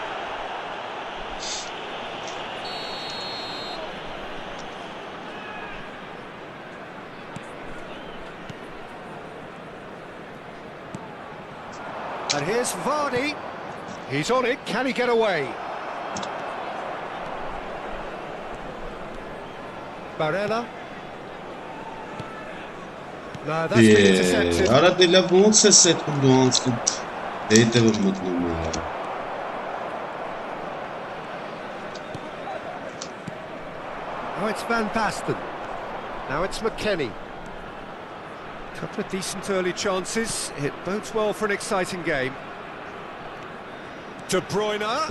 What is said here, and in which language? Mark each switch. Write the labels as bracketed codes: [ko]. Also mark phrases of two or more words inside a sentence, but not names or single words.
[en] And here's Vardy. He's on it. Can he get away? Barella. No, that's been intercepted. Ara della volta se kundansk. Dete vurmadın ya. Now it's Van Basten. Now it's McKennie. Couple of decent early chances. It bodes well for an exciting game. De Bruyne.